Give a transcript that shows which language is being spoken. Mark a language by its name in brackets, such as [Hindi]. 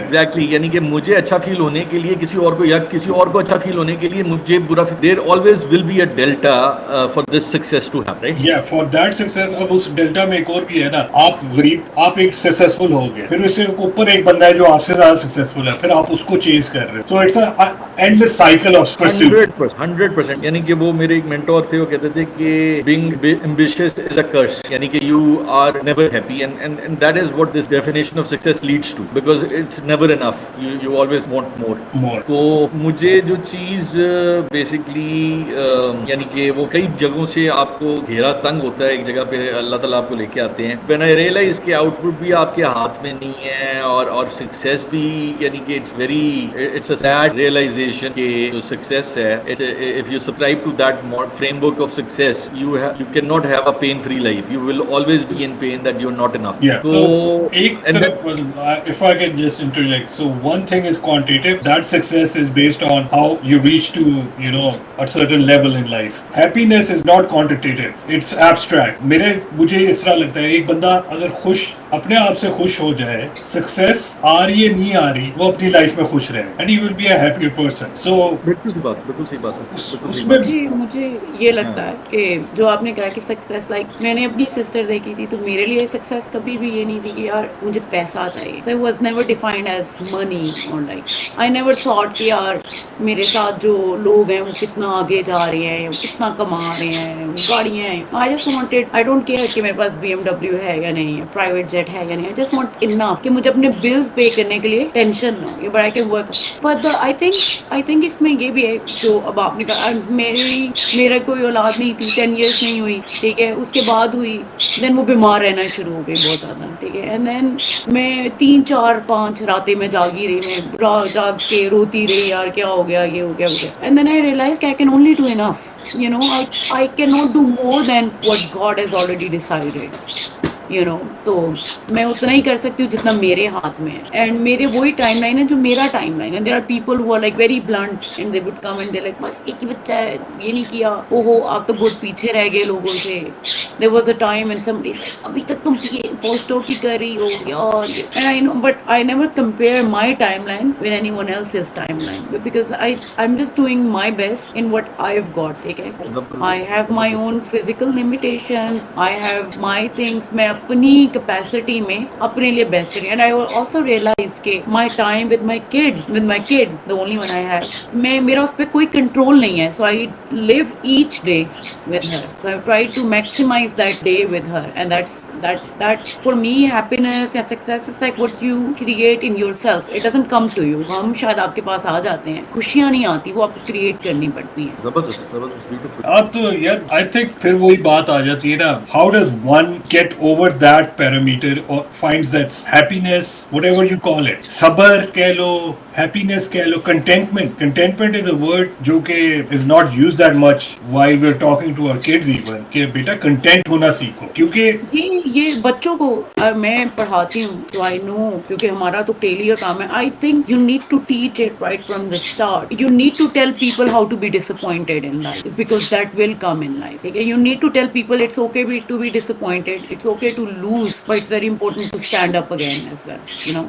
[Urdu] Exactly, یعنی کہ مجھے اچھا فیل ہونے کے لیے کسی اور کو, یا کسی اور کو اچھا فیل ہونے کے لیے مجھے برا فیل, [English] there always will be a delta for this success to happen, [Urdu] right. [English] یا for that success. [Urdu] اب اس ڈیلٹا میں ایک اور بھی ہے نا, آپ غریب, آپ ایک سکسیسفل ہو گئے, پھر اس سے اوپر ایک بندہ ہے جو آپ سے زیادہ سکسیسفل ہے, پھر آپ اس کو چیز کر رہے ہیں. [English] So it's a endless cycle of pursuit. 100%. [Urdu] یعنی کہ وہ میرے ایک مینٹور تھے, وہ کہتے تھے کہ [English] being ambitious is a curse, [Urdu] یعنی کہ [English] you are never happy, and that is what this definition of success leads to, because it's never enough, you always want more. [Urdu] تو مجھے جو چیز بیسکلی یعنی کہ وہ کئی جگہوں سے آپ کو گھیرا تنگ ہوتا ہے, ایک جگہ پہ اللہ تعالیٰ آپ کو لے کے آتے ہیں. [English] when I realize [Urdu] کہ آؤٹ پٹ بھی آپ کے ہاتھ میں نہیں ہے, اور سکسیس بھی, یعنی کہ [English] it's a sad realization [Urdu] کہ جو سکسیس ہے, [English] if you subscribe to that framework of success, you cannot have a pain free life. You will always be in pain that you're not enough. Yeah. So if I can just interject, so one thing is quantitative, that success is based on how you reach to, a certain level in life. Happiness is not quantitative, it's abstract. [Urdu] مجھے اس طرح لگتا ہے, ایک بندہ اگر اپنے آپ سے خوش ہو جائے, سکسیس آ رہی ہے نہیں آ رہی, وہ اپنی لائف میں خوش رہے, [English] and he will be a happier person. So [Urdu] بالکل صحیح بات ہے. جی مجھے یہ لگتا ہے کہ جو آپ نے کہا کہ سکسیس, لائک میں نے اپنی سسٹر دیکھی تھی, تو میرے لیے سکسیس کبھی بھی یہ نہیں تھی کہ یار مجھے پیسہ چاہیے. [English] So it was never defined as money, or like I never thought [Urdu] کہ یار میرے ساتھ جو لوگ ہیں وہ کتنا آگے جا رہے ہیں, کتنا کما رہے ہیں, گاڑیاں ہیں. [English] I just wanted, I don't care [Urdu] کہ میرے پاس BMW ہے یا نہیں ہے, پرائیویٹ جیٹ ہے یا نہیں. [English] I just want enough [Urdu] کہ مجھے اپنے بلز پے کرنے کے لیے ٹینشن نہ ہو, [English] but I can work. But I think [Urdu] اس میں یہ بھی ہے جو اب آپ نے کہا, میرا کوئی اولاد نہیں تھی, 10 years نہیں ہوئی, ٹھیک ہے, اس کے بعد ہوئی, دین وہ بیمار رہنا شروع ہو گئی بہت زیادہ, ٹھیک ہے. اینڈ دین میں 3 4 5 راتیں میں جاگی رہی, میں جاگ کے روتی رہی, یار کیا ہو گیا, یہ ہو گیا. [English] And then I realize کہ I can only do enough, I cannot do more than what God has already decided. [Urdu] تو میں اتنا ہی کر سکتی ہوں جتنا میرے ہاتھ میں ہے, اینڈ میرے وہی ٹائم لائن ہے جو میرا ٹائم لائن ہے. [English] there are people who are like very blunt, and they would come and they like [Urdu] بس ایک ہی بچہ ہے, یہ نہیں کیا, اوہو آپ تو بہت پیچھے رہ گئے لوگوں سے. [English] there was a time and somebody said [Urdu] ابھی تک تم یہ پوسٹ آف ہی کر رہی ہو یار, [English] And I know, but I never compare my timeline with anyone else's timeline, because I am just doing my best in what I have got. ٹھیک ہے, I have my own physical limitations, I have my things. [Urdu] میں اپنی capacity میں اپنے لیے best کریں. [English] and I also realize کہ my time with my kid the only one I have, [Urdu] میرا اس پہ کوئی کنٹرول نہیں ہے. [English] So I live each day with her, so I try to maximize that day with her, and that for me happiness and success is like what you create in yourself. It doesn't come to you. [Urdu] ہم شاید آپ کے پاس آ جاتے ہیں, خوشیاں نہیں آتی, وہ آپ کو کریٹ کرنی پڑتی ہیں. زبردست بیوٹیفل. اب تو یار آئی تھنک پھر وہی بات آ جاتی ہے نا, [English] how does one get over that parameter اور finds that happiness, whatever you call it, [Urdu] صبر کہہ لو, [English] happiness کہہ لو, contentment is a word جو کہ is not used that much while we're talking to our kids even, [Urdu] کہ بیٹا content ہونا سیکھو, [English] کیونکہ [Urdu] یہ بچوں کو میں پڑھاتی ہوں تو آئی نو, کیونکہ ہمارا تو ڈیلی کا کام ہے. [English] I think you need to teach it right from the start. You need to tell people how to be disappointed in life, because that will come in life. ٹھیک ہے, you need to tell people it's okay to be disappointed, it's okay to lose, but it's very important to stand up again as well, you know.